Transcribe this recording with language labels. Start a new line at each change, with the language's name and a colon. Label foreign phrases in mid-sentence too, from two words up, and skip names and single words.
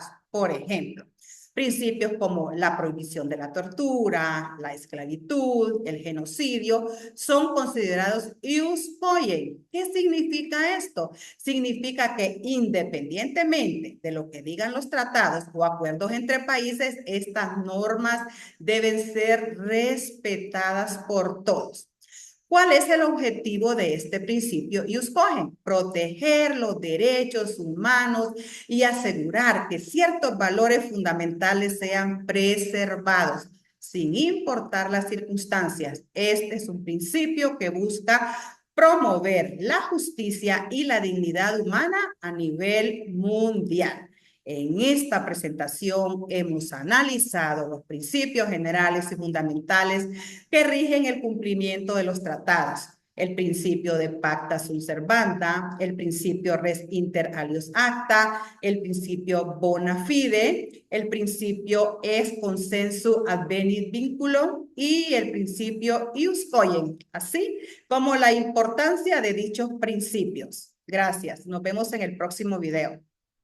Spanish: Por ejemplo, principios como la prohibición de la tortura, la esclavitud, el genocidio, son considerados
Latin: ius cogens.
Spanish: ¿Qué significa esto? Significa que independientemente de lo que digan los tratados o acuerdos entre países, estas normas deben ser respetadas por todos. ¿Cuál es el objetivo de este principio
Latin: ius cogens?
Spanish: Proteger los derechos humanos y asegurar que ciertos valores fundamentales sean preservados, sin importar las circunstancias. Este es un principio que busca promover la justicia y la dignidad humana a nivel mundial. En esta presentación hemos analizado los principios generales y fundamentales que rigen el cumplimiento de los tratados. El principio de
Latin: pacta sunt servanda,
Spanish: el principio
Latin: res inter alios acta,
Spanish: el principio
Latin: bona fide,
Spanish: el principio
Latin: ex consensu advenit vinculum
Spanish: y el principio
Latin: ius cogens,
Spanish: así como la importancia de dichos principios. Gracias. Nos vemos en el próximo video.